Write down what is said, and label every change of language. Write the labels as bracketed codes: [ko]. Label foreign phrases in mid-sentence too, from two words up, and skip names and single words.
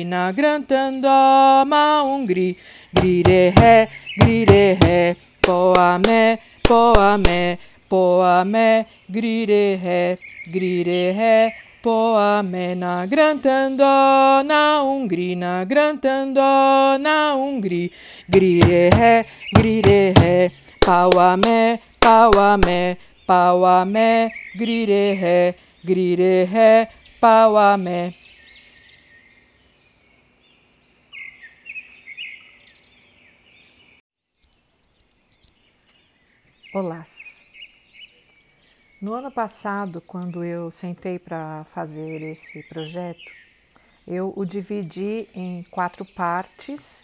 [pt] na grantando maungri, grire he, poame, poame, poame, grire he, poame, na grantando na grantando na grire he, pauame, pauame, pauame, grire he, pauame. Olá. No ano passado, quando eu sentei para fazer esse projeto, eu o dividi em 4 partes.